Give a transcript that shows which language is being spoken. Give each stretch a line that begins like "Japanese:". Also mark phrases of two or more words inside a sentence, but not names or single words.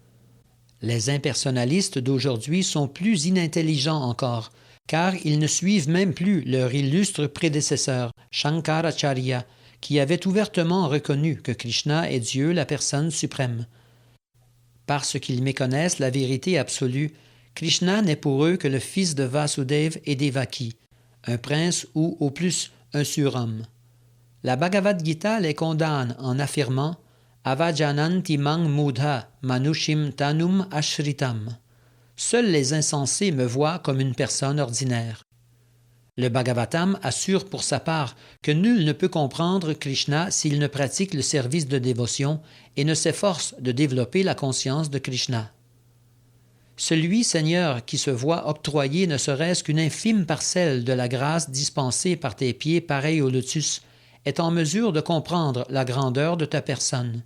French: Les impersonnalistes d'aujourd'hui sont plus inintelligents encore, car ils ne suivent même plus leur illustre prédécesseur, Shankaracharya, qui avait ouvertement reconnu que Krishna est Dieu, la personne suprême. Parce qu'ils méconnaissent la vérité absolue, Krishna n'est pour eux que le fils de Vasudeva et Devaki, un prince ou, au plus, un surhomme. La Bhagavad Gita les condamne en affirmant «
Sanskrit: अवजानन्ति मां मूढा मानुषीं तनुम् आश्रितम्
French: » Seuls les insensés me voient comme une personne ordinaire. Le Bhagavatam assure pour sa part que nul ne peut comprendre Krishna s'il ne pratique le service de dévotion et ne s'efforce de développer la conscience de Krishna. Celui, Seigneur, qui se voit octroyer ne serait-ce qu'une infime parcelle de la grâce dispensée par tes pieds pareils au lotus, est en mesure de comprendre la grandeur de ta personne.